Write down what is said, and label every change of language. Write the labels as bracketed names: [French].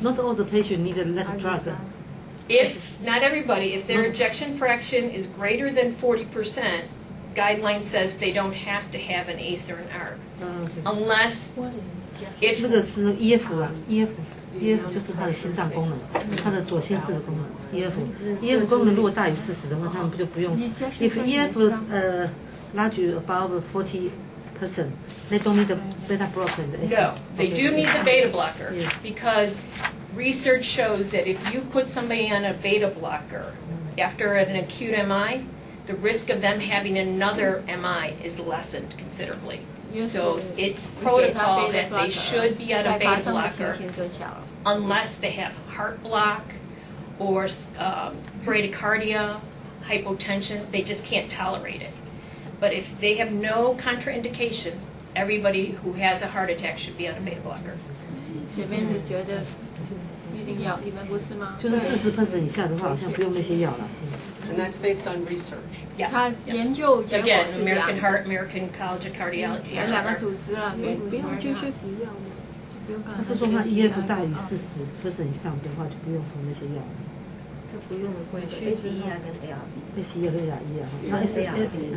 [English] Not all the patient need that drug. If, not everybody, if their ejection fraction is greater than 40%, guideline says they don't have to have an ACE or an ARB. Unless, [Chinese] 那个是那个 EF 啦，EF 就是他的心脏功能，他的左心室的功能。 EF 功能如果大于40的话，他们就不用。 [English] If EF larger above 40%, they don't need the beta blocker. no, they do need the beta blocker Yeah. because research shows that if you put somebody on a beta blocker after an acute MI, the risk of them having another MI is lessened considerably. So it's protocol that they should be on a beta blocker unless they have heart block or bradycardia, hypotension. They just can't tolerate it. But if they have no contraindication, everybody who has a heart attack should be on a beta blocker. [Chinese] 前面是觉得一定要，你们不是吗？就是40%以下的话，好像不用那些药了。 [English] And that's based on research. Yes. [Chinese] 他研究结果 [English] Again, [Chinese] 是这样 [English] American Heart, American College of Cardiology. [Chinese] 有两个组织啊，不用继续服药吗？就不用他是说他 EF 大于40%以上的话，就不用服那些药。这不用回去之后跟 ARB。 ACE 跟 ARE 啊，那 ARB